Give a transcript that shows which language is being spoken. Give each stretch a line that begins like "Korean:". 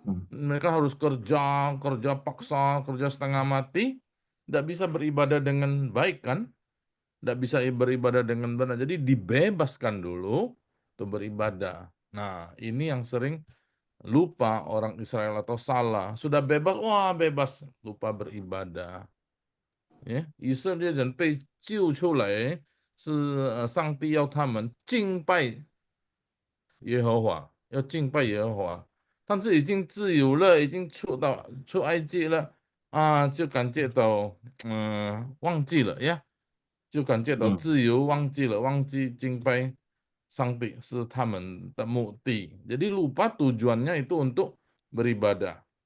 Indonesian: Mereka harus kerja paksa, kerja setengah mati. Enggak bisa beribadah dengan baik kan? Enggak bisa beribadah dengan benar. Jadi dibebaskan dulu untuk beribadah. Nah, ini yang sering lupa orang Israel atau salah. Sudah bebas, wah bebas. Lupa beribadah.
Chinese: 以色列人被救出来，是上帝要他们敬拜耶和华，要敬拜耶和华。但是已经自由了，已经出埃及了就感觉到忘记了呀，就感觉到自由，忘记了，忘记敬拜上帝是他们的目的。
Indonesian: Jadi lupa tujuannya itu untuk beribadah.